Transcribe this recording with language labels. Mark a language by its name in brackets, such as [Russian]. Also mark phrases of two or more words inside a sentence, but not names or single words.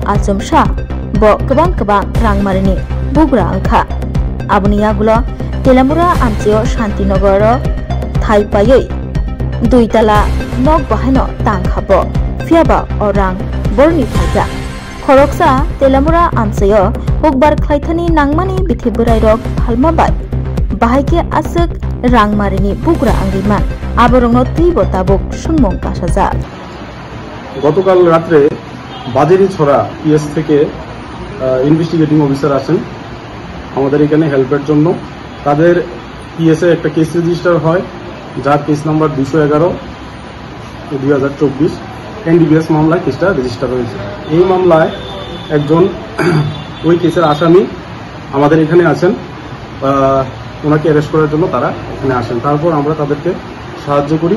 [Kok Borok] Achum Shah bo Kabang Rangmarini Bugra Angkha Abuniya gulo Telemura Amcheo Shantinagar Thai Payoi Duitala Nok Bahano Tangkhabo Fiaba Orang Borni Phaja Khoroksa Telemura Amcheo Hukbar Khlaithani Nangmani Bithiburai Rok Halmabai Bahaike Asuk Rangmarini Bugra Angiman Aborongno Tibo Tabuk Sunmong Kasaja [Bangla] গতকাল রাতে বাজারি ছড়া পিএস থেকে [English] investigating officer [Bangla] আসেন আমাদের এখানে হেল্পের জন্য তাদের পিএস এ একটা [English] case register [Bangla] হয় যার [English] case number [Bangla] 211 2024 এনডিপিএস মামলায় কেসটা রেজিস্টার হয়েছে এই মামলায় একজন ওই কেসের আসামি আমাদের এখানে আছেন ওনাকে অ্যারেস্ট করার জন্য তারা এখানে আসেন তারপর আমরা তাদেরকে সাহায্য